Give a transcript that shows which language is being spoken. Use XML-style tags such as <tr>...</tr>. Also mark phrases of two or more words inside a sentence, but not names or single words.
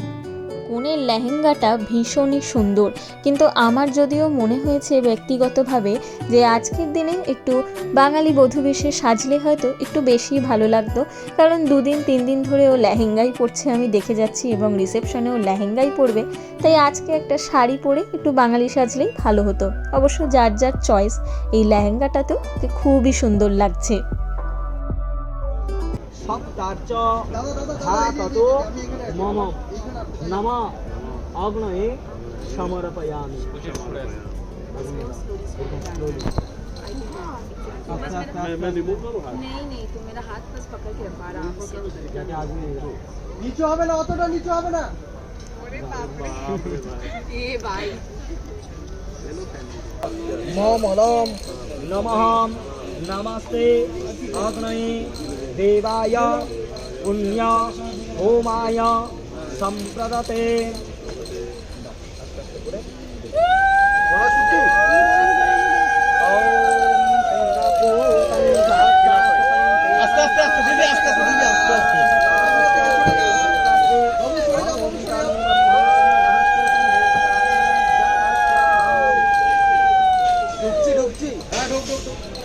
<bn>কনের লেহেঙ্গাটা ভীষণই সুন্দর, কিন্তু আমার যদিও মনে হয়েছে ব্যক্তিগতভাবে যে আজকের দিনে একটু বাঙালি বধূ বেশে সাজলে হয়তো একটু বেশি ভালো লাগতো, কারণ 2 দিন 3 দিন ধরে ও লেহেঙ্গাই পরছে আমি দেখে যাচ্ছি এবং রিসেপশনেও লেহেঙ্গাই পরবে, তাই আজকে একটা শাড়ি পরে একটু বাঙালি সাজলেই ভালো হতো। অবশ্য যার যার চয়েস। এই লেহেঙ্গাটা তো খুবই সুন্দর লাগছে।</bn> <sa>सप्तार्च धाततो मम नम अग्नये समर्पयामि</sa> <hi>नहीं तुम मेरा हाथ बस पकड़ के रखो आराम से।</hi> <bn>নিচু হবে না, অতটা নিচু হবে না।</bn> <hi>ए भाई</hi> <sa>ममलम नमः नमस्ते अग्नये देवाय पुण्य होमाय संप्रदते।</sa> <bn>আস্তে আস্তে আস্তে দিদি আস্তে আস্তে দিদি আস্তে আস্তে ঢুকছি ঢুকছি হ্যাঁ ঢুক ঢুক ঢুক।</bn>